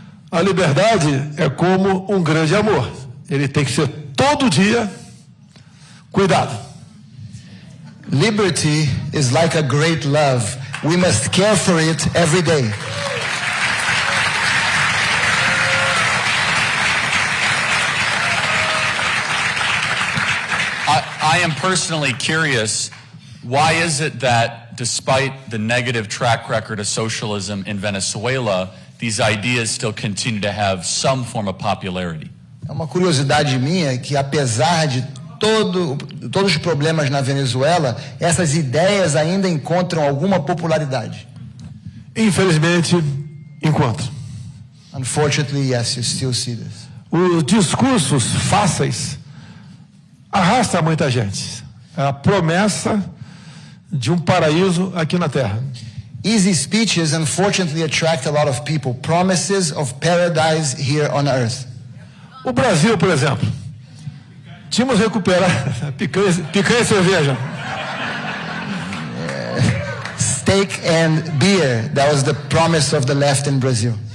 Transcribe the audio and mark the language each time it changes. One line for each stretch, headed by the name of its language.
Portuguese: A liberdade é como um grande amor. Ele tem que ser todo dia cuidado.
English: Liberty is like a great love. We must care for it every day. I am personally curious, why is it that despite the negative track record of socialism in Venezuela, these ideas still continue to have some form of popularity?
Portuguese: É uma curiosidade minha que, apesar de todos os problemas na Venezuela, essas ideias ainda encontram alguma popularidade. Infelizmente, encontram.
English: Unfortunately, yes, you still see this.
Portuguese: Os discursos fáceis arrastam muita gente. É a promessa de um paraíso aqui na Terra.
English: Easy speeches, unfortunately, attract a lot of people. Promises of paradise here on earth.
Portuguese: O Brasil, por exemplo, tínhamos recuperado picanha e cerveja.
English: Steak and beer, that was the promise of the left in Brazil.